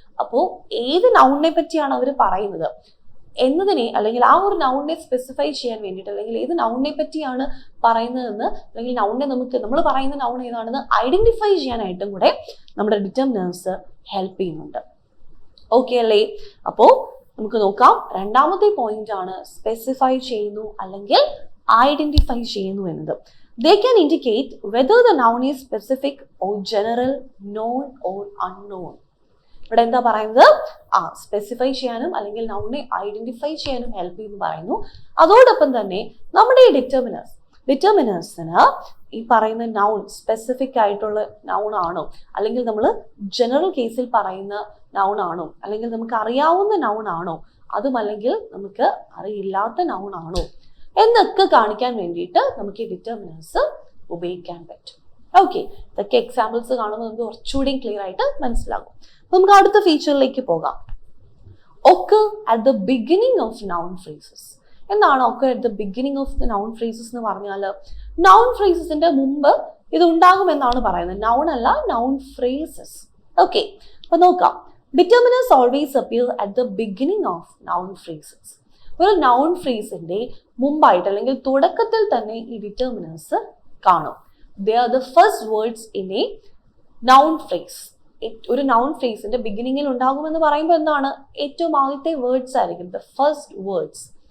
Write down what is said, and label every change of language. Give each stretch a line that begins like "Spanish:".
Malayalam: അപ്പോൾ ഏത് നൗണിനെ പറ്റിയാണ് അവർ പറയുന്നത് എന്നതിനെ അല്ലെങ്കിൽ ആ ഒരു നൗണിനെ സ്പെസിഫൈ ചെയ്യാൻ വേണ്ടിയിട്ട് അല്ലെങ്കിൽ ഏത് നൗണിനെ പറ്റിയാണ് പറയുന്നതെന്ന് അല്ലെങ്കിൽ നൗണിനെ നമ്മൾ പറയുന്ന നൗൺ ഏതാണെന്ന് ഐഡന്റിഫൈ ചെയ്യാനായിട്ടും കൂടെ നമ്മുടെ ഡിറ്റർമിനേഴ്സ് ഹെൽപ്പ് ചെയ്യുന്നുണ്ട്. ഓക്കെ അല്ലേ? അപ്പോൾ നമുക്ക് നോക്കാം. രണ്ടാമത്തെ പോയിന്റ് ആണ് സ്പെസിഫൈ ചെയ്യുന്നു അല്ലെങ്കിൽ ഐഡന്റിഫൈ ചെയ്യുന്നു എന്നത്.
English: They can indicate whether the noun is specific or general, known or unknown.
Malayalam: ഇവിടെ എന്താ പറയുന്നത്, സ്പെസിഫൈ ചെയ്യാനും അല്ലെങ്കിൽ നൗണിനെ ഐഡന്റിഫൈ ചെയ്യാനും ഹെൽപ്പ് ചെയ്യുന്നു പറയുന്നു. അതോടൊപ്പം തന്നെ നമ്മുടെ ഈ ഡിറ്റർമിനേഴ്സിന് ഈ പറയുന്ന നൗൺ സ്പെസിഫിക് ആയിട്ടുള്ള നൗൺ ആണോ അല്ലെങ്കിൽ നമ്മൾ ജനറൽ കേസിൽ പറയുന്ന നൗൺ ആണോ അല്ലെങ്കിൽ നമുക്ക് അറിയാവുന്ന നൗൺ ആണോ അതും അല്ലെങ്കിൽ നമുക്ക് അറിയില്ലാത്ത നൗൺ ആണോ എന്നൊക്കെ കാണിക്കാൻ വേണ്ടിയിട്ട് നമുക്ക് ഈ ഡിറ്റർമിനേഴ്സ് ഉപയോഗിക്കാൻ പറ്റും. ഓക്കെ, ഇതൊക്കെ എക്സാമ്പിൾസ് കാണുമ്പോൾ നമുക്ക് കുറച്ചുകൂടി ക്ലിയർ ആയിട്ട് മനസ്സിലാകും. നമുക്ക് അടുത്ത ഫീച്ചറിലേക്ക് പോകാം.
English: occur at the beginning of noun phrases.
Malayalam: എന്താണ്
English: occur at the beginning of the noun phrases
Malayalam: എന്ന് പറഞ്ഞാൽ
English: noun phrasesന്റെ
Malayalam: മുമ്പ് ഇത് ഉണ്ടാകുമെന്നാണ് പറയുന്നത്. നൗൺ അല്ല, noun phrases. ഓക്കെ, അപ്പൊ നോക്കാം.
English: Determiners always appear at the beginning of noun phrases.
Malayalam: ഒരു നൗൺ ഫ്രേസിന്റെ മുമ്പായിട്ട് അല്ലെങ്കിൽ തുടക്കത്തിൽ തന്നെ ഈ ഡിറ്റർമിനേഴ്സ് കാണും.
English: They are the first words in a noun phrase.
Malayalam: ഒരു നൗൺ ഫ്രേസിന്റെ ബിഗിനിങ്ങിൽ ഉണ്ടാകുമെന്ന് പറയുമ്പോൾ എന്താണ്, ഏറ്റവും ആദ്യത്തെ വേർഡ്സ് ആയിരിക്കും ദ ഫസ്റ്റ് വേർഡ്സ്.